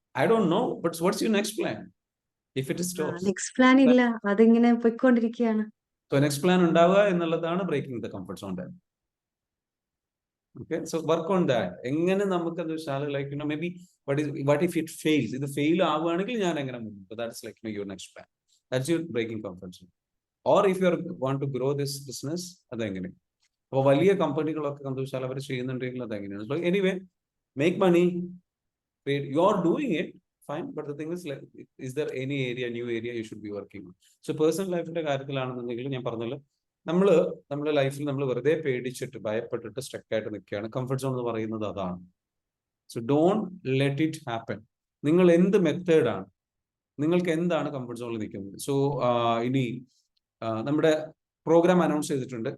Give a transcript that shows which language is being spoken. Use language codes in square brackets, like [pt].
[en] I don't know, but what's your next plan if it stops? [ml] Next plan ഇല്ല, അതിങ്ങനെ പോയിക്കൊണ്ടിരിക്കുകയാണ്. [en] So next plan [ml] ഉണ്ടാവുക എന്നുള്ളതാണ് [en] Breaking the comfort zone. Okay, so work on that. [ml] എങ്ങനെ നമുക്ക് എന്താ വെച്ചാൽ [en] Like maybe what if it fails? [ml] ഇത് ഫെയിൽ ആവുകയാണെങ്കിൽ ഞാൻ എങ്ങനെ മുന്നോട്ട്? [en] That's like your next plan. That's your breaking comfort zone. Or if you want to grow this business, [ml] അതെങ്ങനെ? അപ്പോൾ വലിയ കമ്പനികളൊക്കെ എന്താ വെച്ചാൽ അവർ ചെയ്യുന്നുണ്ടെങ്കിൽ അതെങ്ങനെയാണ്? [en] So anyway, make money. You are doing it fine, but the thing is, like, is there any new area you should be working on? [ml] So personal life-ന്റെ കാര്യത്തിലാണെന്നുണ്ടെങ്കിൽ ഞാൻ പറഞ്ഞല്ലോ, നമ്മുടെ ലൈഫിൽ നമ്മൾ വെറുതെ പേടിച്ചിട്ട് ഭയപ്പെട്ടിട്ട് സ്റ്റക്ക് ആയിട്ട് നിൽക്കുകയാണ്. കംഫർട്ട് സോൺ എന്ന് പറയുന്നത് അതാണ്. [en] So don't let it happen. [ml] നിങ്ങൾ എന്ത് മെത്തേഡാണ്, നിങ്ങൾക്ക് എന്താണ് കംഫർട്ട് സോണിൽ നിൽക്കുന്നത്? സോ ഇനി നമ്മുടെ പ്രോഗ്രാം അനൗൺസ് ചെയ്തിട്ടുണ്ട്.